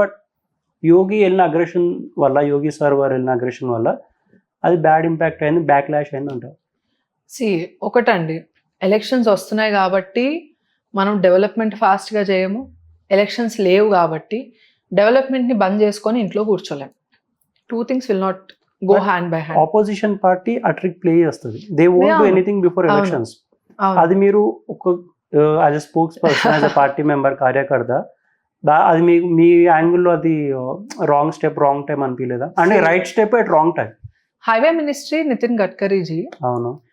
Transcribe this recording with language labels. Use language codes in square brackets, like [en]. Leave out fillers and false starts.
[te] But యోగి వెళ్ళిన aggression వల్ల, యోగి sir వారు వెళ్ళిన అగ్రెషన్ వల్ల అది బ్యాడ్ ఇంపాక్ట్ అయింది, బ్యాక్ లాష్ అయింది అంటారు. ఒకటండి, ఎలక్షన్స్ వస్తున్నాయి కాబట్టి మనం డెవలప్మెంట్ ఫాస్ట్ గా చేయము, ఎలక్షన్స్ లేవు కాబట్టి డెవలప్మెంట్ ని బంద్ చేసుకొని ఇంట్లో కూర్చోలేము. [en] 2 things will not go hand by hand. [te] Opposition party ఆ ట్రిక్ ప్లే చేస్తుంది. [en] They won't do anything before elections. [te] అది మీరు ఒక [en] as a spokesperson, as a party member, [te] కార్యకర్త, అది మీ యాంగిల్లో అది రాంగ్ స్టెప్, రాంగ్ టైం అనిపించలేదా? అంటే [en] Right step at wrong time. [te] Highway ministry Nitin Gadkariji, అవును,